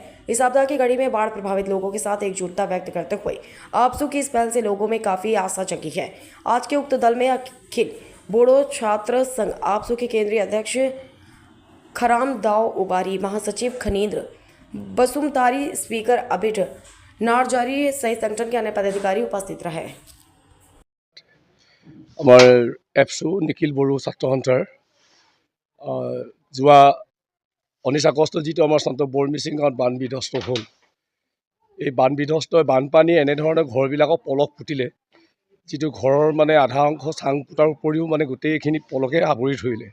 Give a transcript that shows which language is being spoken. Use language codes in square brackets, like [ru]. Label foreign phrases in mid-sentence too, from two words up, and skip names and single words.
[hi] इस आपदा की घड़ी में बाढ़ प्रभावित लोगों के साथ एकजुटता व्यक्त करते हुए आपसू की इस पहल से लोगों में काफ़ी आशा जगी है। आज के उक्त दल में अखिल बोडो छात्र संघ आपसू के केंद्रीय अध्यक्ष खराम दाव उबारी, महासचिव खनींद्र बसुमतारी, स्पीकर अबिट नारजारी सहित संगठन के अन्य पदाधिकारी उपस्थित रहे। [as] আমাৰ এপছু নিখিল বড়ো ছাত্ৰ সন্থাৰ যোৱা 19 আগষ্ট যিটো আমাৰ সন্ত বৰমিচিং গাঁৱত বান বিধ্বস্ত হ'ল। এই বান বিধ্বস্ত বানপানী এনেধৰণে ঘৰবিলাকক পলস ফুটিলে, যিটো ঘৰৰ মানে আধা অংশ চাং ফুটাৰ উপৰিও মানে গোটেইখিনি পলকে আৱৰি ধৰিলে।